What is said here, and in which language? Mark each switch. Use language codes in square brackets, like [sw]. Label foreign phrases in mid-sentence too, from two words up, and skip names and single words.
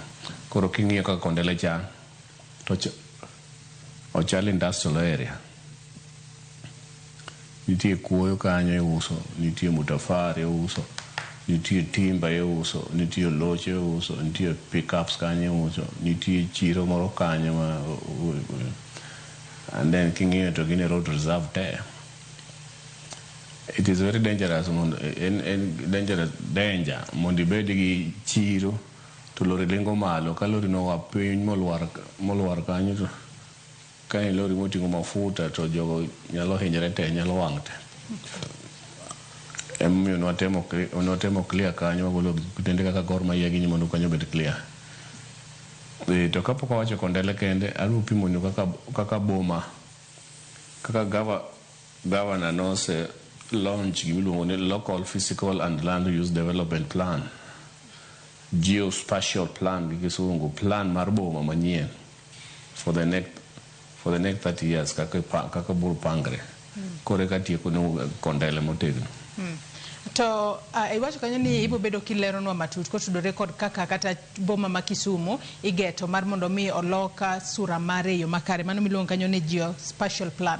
[luo] Koro king'iyo kaka Kondele cha to ochal [en] industrial area. [luo] Nitie kuoyo kanyo iuso, nitie mutafari iuso, nitie timba iuso, nitie loche iuso, nitie pickups kanyo iuso, nitie chiro moro kanyo [en] and then [luo] king'iyo to gine [en] road reserve there. It is very dangerous danger [luo] mondo ibed gi chiro to lori lengo malo ka lori no wa piny molwar kanyo to ka lori moting'o mafuta to jogo nyalo hinyre te, nyalo wang' te. Emiyo notemo clear kanyo wagolo kutende kaka Gor Mahia gi mondo kanyo bed clear. To kapok wacho Kondele kende alu pimonu kaka boma kaka governor nose launch gimiluongo ni [en] Local Physical and Land Use Development Plan, Geospatial Plan [luo] gi kisungu, plan mar boma manyien [en] for the next 30 years [luo] kaka buru pangre. Kore ka tieko no Kondele motegno. To iwacho kanyo ni ibo bedo kileronwa matut kotudore kod kaka kata boma ma Kisumu igeto mar mondo mi oloka sura mare yo makare mano miluongo kanyo ni Geospatial Plan.